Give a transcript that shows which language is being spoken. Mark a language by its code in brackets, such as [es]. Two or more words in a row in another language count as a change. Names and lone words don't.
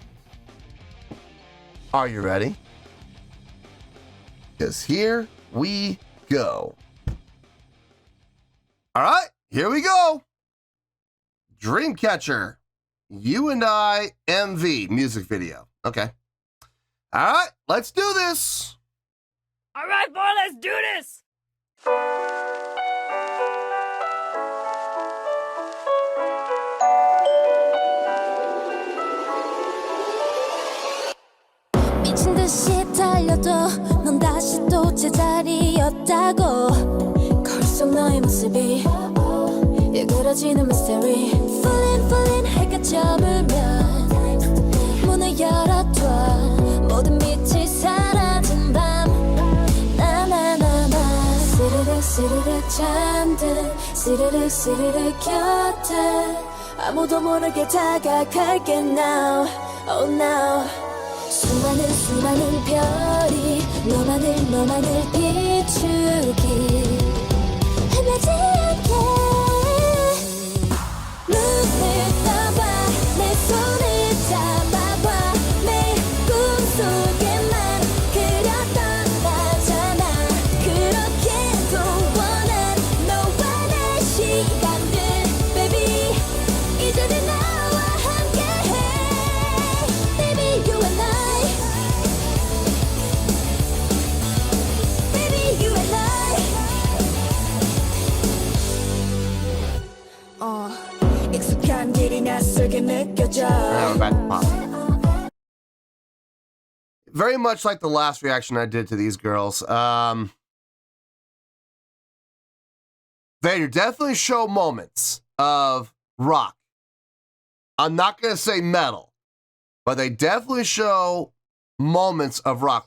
[en] Are you ready? Because here we go. All right, here we go. Dreamcatcher, You and I MV music video. Okay. All right, let's do this. All right, boy, let's do this. [ko] 미친 듯이 달려도 넌 다시 또 제자리였다고 거울 속 너의 모습이 일그러지는 [en] mystery Falling [ko] 해가 저물면 문을 열어둬 모든 빛이 사라진 밤 스르륵 잠든 스르륵 곁에 아무도 모르게 다가갈게 [en] now oh now [ko] 수많은 별이 너만을 비추기 헤매지 않게 눈을 떠봐 내 손을 잡아봐 매일 꿈속에만 그렸던 나잖아 그렇게도 원한 너와 내 시간들 baby 이제는 나와 함께해 [en] baby you and I baby you and I [ko] 익숙한 길이 낯설게 느껴져 [en] Now we're back to pop. Very much like the last reaction I did to these girls. They definitely show moments of rock. I'm not going to say metal, but they definitely show moments of rock.